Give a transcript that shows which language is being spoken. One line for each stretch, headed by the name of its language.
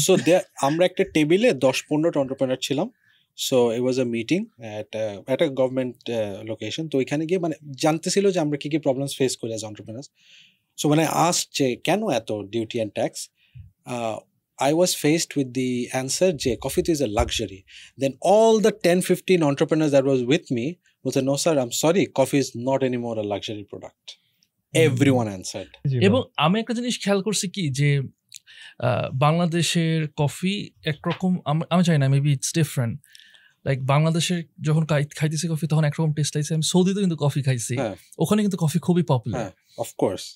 Bangla: So আমরা একটা টেবিলে 10-15টা এন্টারপ্রেনার ছিলাম।
English: So it was a meeting at a government location.
Bangla: তো ওইখানে গিয়ে মানে জানতেছিল যে আমরা কি কি প্রবলেমস ফেস করি অ্যাজ এন্টারপ্রেনার্স। সো মানে আস্কড যে কেন এত duty and tax,
English: I was faced with the answer যে coffee is a luxury. Then all the 10-15 entrepreneurs that was with me was no sir, I'm sorry, coffee is not anymore a luxury product. Everyone answered.
Bangla: এবং আমি একটা জিনিস খেয়াল করছি কি, যে বাংলাদেশের কফি একরকম, আমি চাই না,
English: Maybe it's different.
Bangla: লাইক বাংলাদেশের যখন খাইতেছি কফি তখন একরকম টেস্ট লাগছে। আমি সৌদিতে কিন্তু কফি খাইছি, ওখানে কিন্তু কফি খুবই পপুলার।
English: of course,